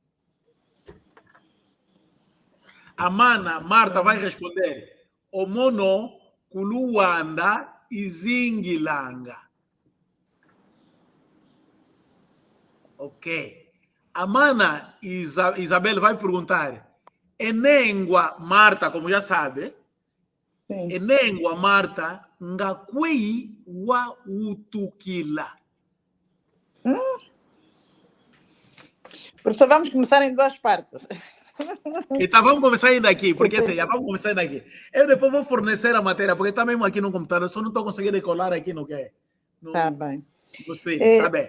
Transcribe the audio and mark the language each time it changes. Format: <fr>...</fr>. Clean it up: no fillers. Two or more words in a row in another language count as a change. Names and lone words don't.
<pt>A mana Marta vai responder, o mono Kuluanda e Zingilanga. Ok. A mana Isabel vai perguntar, Enengua Marta, como já sabe, Enengua Marta</pt> <kmb>Ngakwei wa utukila.</kmb> <pt>Professor, vamos começar em duas partes. Então vamos começar ainda aqui, porque assim, já vamos começar ainda aqui. Eu depois vou fornecer a matéria, porque está mesmo aqui no computador, só não estou conseguindo decolar aqui no que. Tá bem. Gostei, tá bem.</pt>